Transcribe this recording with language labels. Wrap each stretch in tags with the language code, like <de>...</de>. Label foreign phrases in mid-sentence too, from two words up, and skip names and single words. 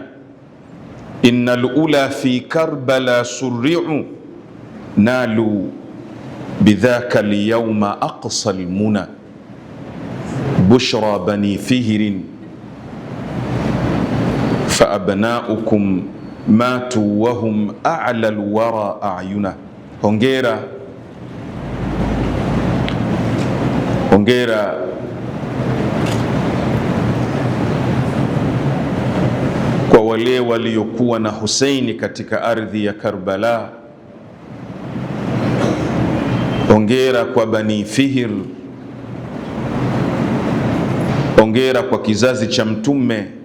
<ar>إن الأولى في كربلاء سرعوا نالوا بذاك اليوم أقصى المنى. بشرى بني فهر فأبناؤكم ماتوا وهم أعلى الورى أعينا.</ar> <sw>Hongera, hongera kwa wale waliokuwa na Husaini katika ardhi ya Karbala. Hongera kwa Bani Fihr, hongera kwa kizazi cha Mtume.</sw>